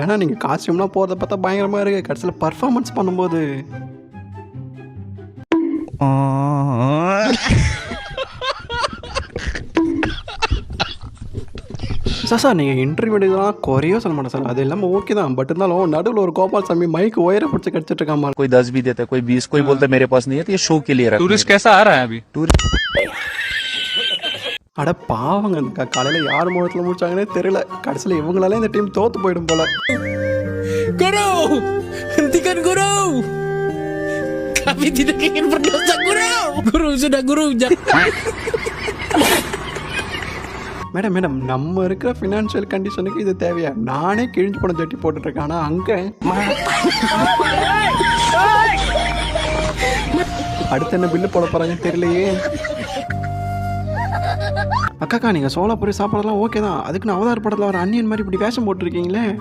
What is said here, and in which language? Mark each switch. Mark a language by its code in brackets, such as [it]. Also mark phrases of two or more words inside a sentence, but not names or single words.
[ta] ஏன்னா நீங்கள் காஸ்டியூம்லாம் போகிறத பார்த்தா பயங்கரமாக இருக்குது, கடைசியில் பர்ஃபார்மன்ஸ் பண்ணும்போது சார் நீங்கள் இன்டர்வியூ எடுக்கலாம் குறையோ சொல்ல மாட்டேன் சார், அது இல்லாமல் ஓகே தான். பட் இருந்தாலும் நடுவில் ஒரு கோபால்சாமி மைக் ஒயரை பிடிச்சி கடிச்சிட்டு இருக்காமா. [hi] कोई 10 भी देता है, कोई 20, कोई बोलता है मेरे पास नहीं है, तो ये शो के लिए रखा है. टूरिस्ट कैसा आ रहा है अभी? [ta] அட பாவங்க காலையில் யார் முகத்தில் முடிச்சாங்கன்னே தெரியல, கடைசியில் இவங்களால இந்த டீம் தோத்து போயிடும் போல. [id] Guru, hentikan guru. Kami tidak ingin berdosa guru. Guru sudah guru. [ta] மேடம் நம்ம இருக்கிற [en] financial condition-ukku [ta] இது தேவையா? நானே கிழிஞ்சு போன ஜட்டி போட்டுட்டு இருக்கேன், ஆனால் அங்கே அடுத்து என்ன பில்லு போட போறாங்கன்னு தெரியலையே. அக்காக்கா நீங்கள் சோலாபுரி சாப்பிடலாம் ஓகே தான், அதுக்கு நான் அவதார் படத்தில் வர அன்னியன் மாதிரி இப்படி வேஷம் போட்டிருக்கீங்களே.